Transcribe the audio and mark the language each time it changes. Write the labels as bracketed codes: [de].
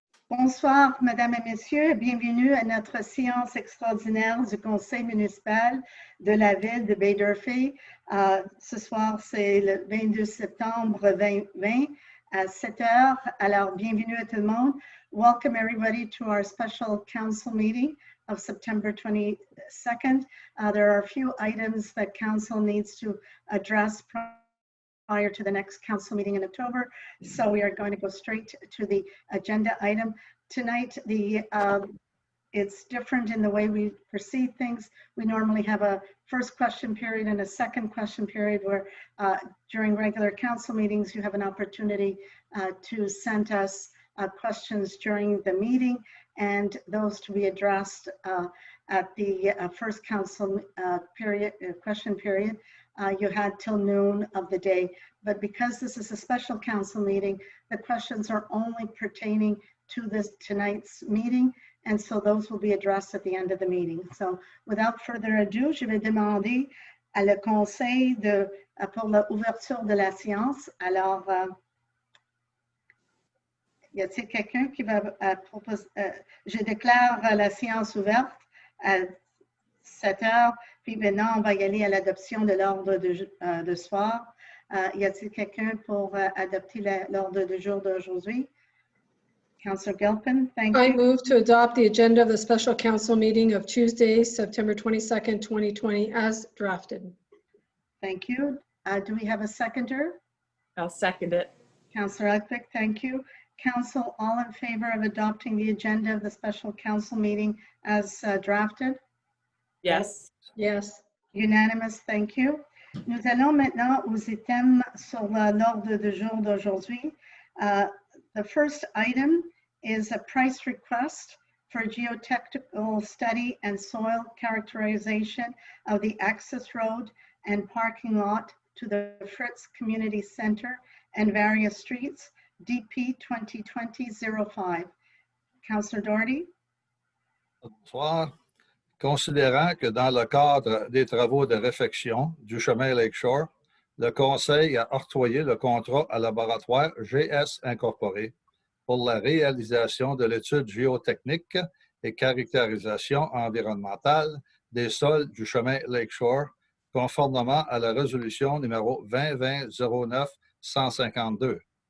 [fr] Bonsoir, Mesdames et Messieurs, bienvenue à notre séance extraordinaire du Conseil municipal de la ville de Baie-D'Urfé. Ce soir, c'est le 22 septembre 2020 à 7 heures. Alors, bienvenue à tout le monde. [en] Welcome everybody to our special council meeting of September 22nd. There are a few items that council needs to address prior to the next council meeting in October. So we are going to go straight to the agenda item. Tonight, it's different in the way we proceed things. We normally have a first question period and a second question period where during regular council meetings, you have an opportunity to send us questions during the meeting and those to be addressed at the first council question period. You had till noon of the day, but because this is a special council meeting, the questions are only pertaining to tonight's meeting, and so those will be addressed at the end of the meeting. So without further ado, [fr] je vais demander à le conseil pour l'ouverture de la séance. Alors, y a-t-il quelqu'un qui va proposer? Je déclare la séance ouverte à 7 heures, puis maintenant on va y aller à l'adoption de l'ordre de soir. Y a-t-il quelqu'un pour adopter l'ordre du jour d'aujourd'hui? [en] Councillor Gilpin, thank you. I move to adopt the agenda of the special council meeting of Tuesday, September 22nd, 2020 as drafted. Thank you. Do we have a seconder? I'll second it. Councillor Eckbeck, thank you. Council, all in favor of adopting the agenda of the special council meeting as drafted? Yes. Yes. Unanimous, thank you. [fr] Nous allons maintenant aux items sur l'ordre du jour d'aujourd'hui. [en] The first item is a price request for geotechnical study and soil characterization of the access road and parking lot to the Fritz Community Center and various streets, DP 2020-05. Councillor Doherty. [fr] Bonsoir. Considérant que dans le cadre des travaux de réfection du chemin Lakeshore, le Conseil a octroyé le contrat à laboratoire GS Incorporé pour la réalisation de l'étude géotechnique et caractérisation environnementale des sols du chemin Lakeshore, conformément à la résolution numéro 2020-09-152.